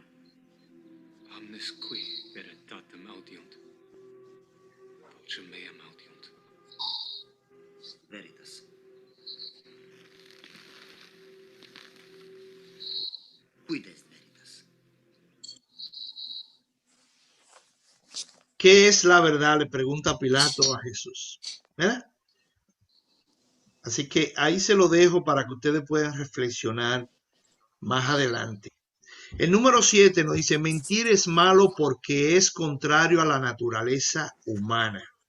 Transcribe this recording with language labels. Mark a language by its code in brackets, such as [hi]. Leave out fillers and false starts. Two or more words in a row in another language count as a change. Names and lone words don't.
[la] Omnes qui veritatem audiunt. Vocem meam audiunt. Veritas. Quid est veritas? [es] ¿Qué es la verdad? Le pregunta Pilato a Jesús. ¿Verdad? Así que ahí se lo dejo para que ustedes puedan reflexionar más adelante. El número 7 nos dice, mentir es malo porque es contrario a la naturaleza humana.